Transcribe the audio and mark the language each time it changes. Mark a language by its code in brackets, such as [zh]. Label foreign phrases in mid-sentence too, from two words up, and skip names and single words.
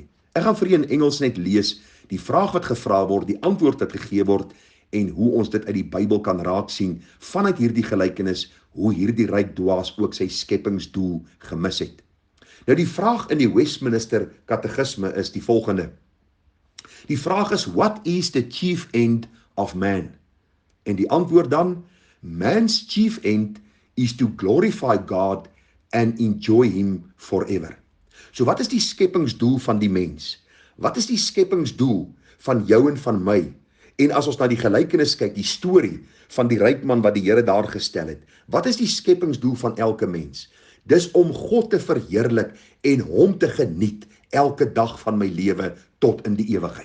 [af] Ek gaan vir u in Engels net lees die vraag wat gevra word, die antwoord wat gegee word en hoe ons dit uit die Bybel kan raak sien vanuit hierdie gelykenis, hoe hierdie ryk dwaas ook sy skepingsdoel gemis het. Nou die vraag in die Westminster Katekisme is die volgende. Die vraag is, [en] what is the chief end of man? [af] En die antwoord dan, [en] man's chief end is to glorify God and enjoy him forever. [af] So wat is die skepingsdoel van die mens? Wat is die skepingsdoel van jou en van my? En as ons na die gelykenis kyk, die storie van die ryk man wat die Here daar gestel het, wat is die skepingsdoel van elke mens? Dis om God te verheerlik en hom te geniet elke dag van my lewe tot in die ewigheid.